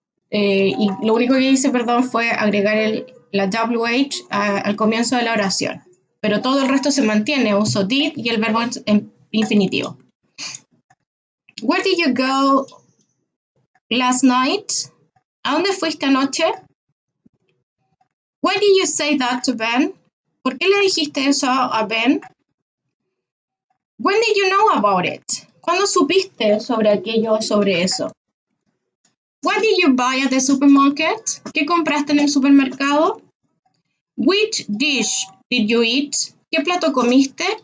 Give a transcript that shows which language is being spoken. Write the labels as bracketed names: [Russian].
[Spanish] Y lo único que hice, fue agregar la WH al comienzo de la oración. Pero todo el resto se mantiene, uso did y el verbo en infinitivo. [English] Where did you go last night? [Spanish] ¿A dónde fuiste anoche? [English] Why did you say that to Ben? [Spanish] ¿Por qué le dijiste eso a Ben? [English] When did you know about it? [Spanish] ¿Cuándo supiste sobre aquello o sobre eso? [English] What did you buy at the supermarket? [Spanish] ¿Qué compraste en el supermercado? [English] Which dish did you eat? [Spanish] ¿Qué plato comiste?